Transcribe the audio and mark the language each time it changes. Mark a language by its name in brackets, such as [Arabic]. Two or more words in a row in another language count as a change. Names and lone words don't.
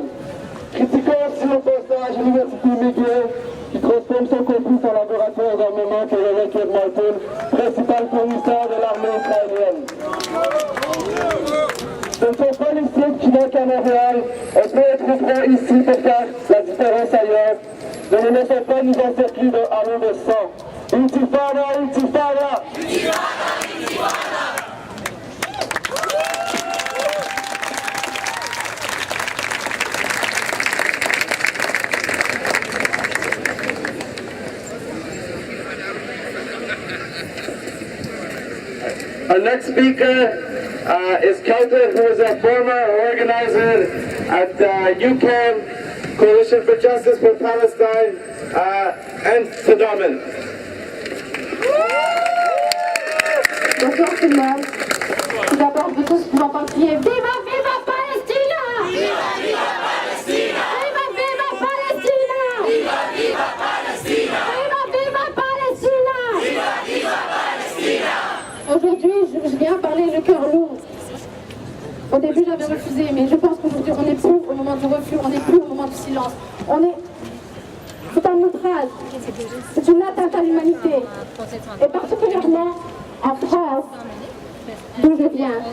[French] Critiquons aussi le passage à l'université McGill qui transforme son campus en laboratoire d'armement pour le Lockheed Martin, principal fournisseur de l'armée israélienne. Ce ne sont pas les sites qui manquent à Montréal, on peut être prêt ici pour faire la différence ailleurs. Ne nous laissons pas nous encercler de halo de sang. Intifada, intifada! Intifada, intifada! [English] Our next speaker is Kelton, who is a former organizer at UCAN, Coalition for Justice for Palestine, and Tadaman. [French] Bonjour tout le monde. Tout d'abord, vous tous pouvez entendre crier [Spanish] Viva, viva Palestina! Viva, viva Palestina! Viva, viva Palestina! Viva, viva Palestina! Viva, viva Palestina! Viva, viva Palestina! [French] Aujourd'hui, je viens parler le cœur lourd. Au début, j'avais refusé, mais je pense qu'aujourd'hui, on n'est plus au moment du refus, on n'est plus au moment du silence. C'est un outrage, c'est une atteinte à l'humanité. Et particulièrement en France, d'où je viens.